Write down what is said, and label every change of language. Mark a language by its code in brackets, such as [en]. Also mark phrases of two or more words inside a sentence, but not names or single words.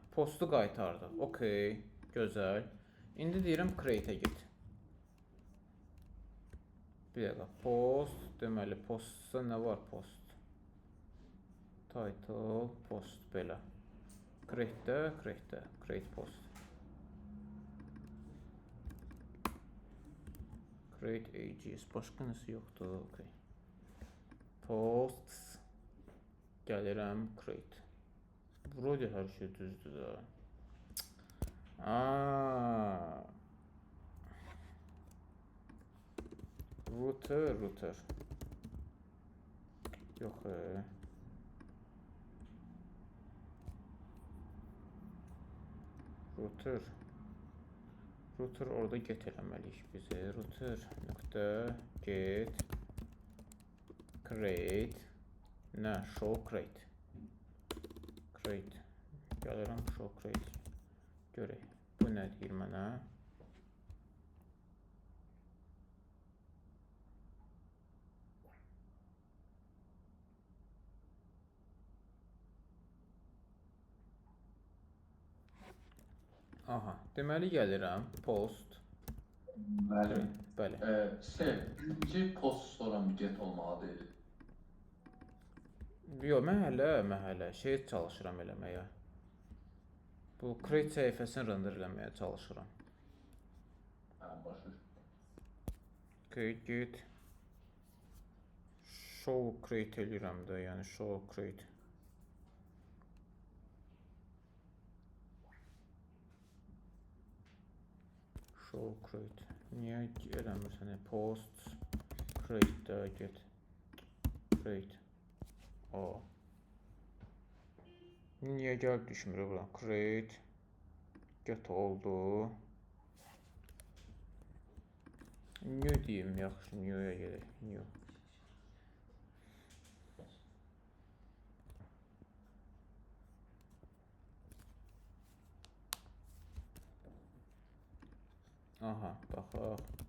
[az] Postu qaytardı. Okey, gözəl. İndi deyirəm create-ə get. Bir dəqiqə, post. Deməli, postda nə var post? [en] Title, post, [az] belə. Create-də, [en] create post. Create ages, [az] başqa nəsə yoxdur, okey. Posts, gəlirəm, create. Burada hər şey düzdür da. Router. Yox, Router orada get eləməliyik bizi. Router nöqtə [en] get create [az] nə? [en] Show create. [az] Gəlirəm [en] show create. [az] Görək. Bu nə deyir mənə? Aha, deməli gəlirəm post. Bəli. Bəli. Birinci post sonra get olmalı deyil. Yox, mən hələ şey çalışıram eləməyə. Bu create səhifəsini render eləməyə çalışıram. Başa. Get [en] show create [az] eləyirəm də, yəni [en] show create. Show create. [az] Niyə eləmirsən? [en] Post create get create. [az] Niyə gəl düşmür bura? [en] Create get [az] oldu. New deyim, yaxşı, new'ya gedək. New. Aha, baxaq.